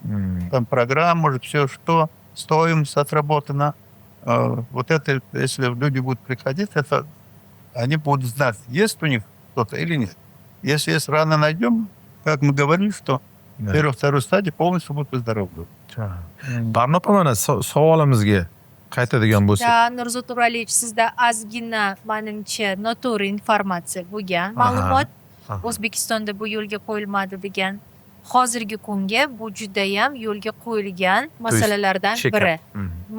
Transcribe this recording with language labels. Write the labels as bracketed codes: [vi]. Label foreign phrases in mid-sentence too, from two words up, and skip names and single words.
[ru] Там программа, может, все что, стоимость отработана. Вот это, если люди будут приходить, это они будут знать, есть у них что-то или нет. Если есть, рано найдем, как мы говорили, что 1-2 стадии полностью будут выздоровлены. [uz] Barnoq mana savolimizga qaytadigan bo'lsak. Nurzod Turalievich, sizda ozgina menimcha noto'g'ri informatsiya bo'lgan. Ma'lumot O'zbekistonda bu yo'lga qo'yilmadi degan. Hozirgi kunga bu judayam yo'lga qo'yilgan masalalardan biri.